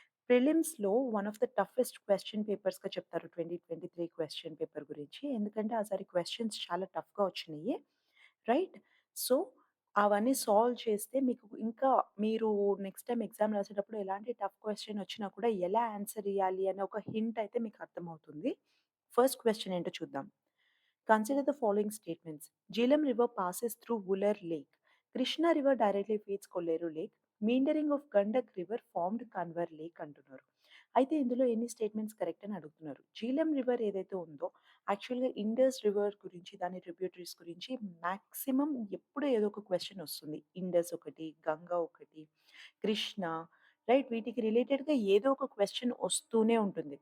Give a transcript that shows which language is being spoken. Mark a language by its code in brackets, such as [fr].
[te] ప్రిలిమ్స్‌లో one of the toughest question పేపర్స్‌గా చెప్తారు 2023 question paper గురించి. ఎందుకంటే ఆసారి క్వెషన్స్ చాలా టఫ్‌గా వచ్చినియి. రైట్? సో, అవన్నీ సాల్వ్ చేస్తే మీకు ఇంకా మీరు నెక్స్ట్ టైమ్ ఎగ్జామ్ రాసేటప్పుడు ఎలాంటి టఫ్ క్వెషన్ వచ్చినా కూడా ఎలా ఆన్సర్ ఇయ్యాలి అనే ఒక హింట్ అయితే మీకు అర్థమవుతుంది. ఫస్ట్ క్వెషన్ ఏంటో చూద్దాం. [en] Consider the following statements. Jhelum River passes through Wular Lake. Krishna River directly feeds Kolleru Lake. Meandering of Gandak River formed Kanwar Lake అంటున్నారు. [te] అయితే ఇందులో ఎన్ని స్టేట్మెంట్స్ కరెక్ట్ అని అడుగుతున్నారు. జీలం రివర్ ఏదైతే ఉందో యాక్చువల్‌గా ఇండస్ రివర్ గురించి దాని ట్రిబ్యూటరీస్ గురించి మాక్సిమం ఎప్పుడూ ఏదో ఒక క్వెషన్ వస్తుంది. ఇండస్ ఒకటి, గంగా ఒకటి, కృష్ణ రైట్ వీటికి రిలేటెడ్‌గా ఏదో ఒక క్వెషన్ వస్తూనే ఉంటుంది.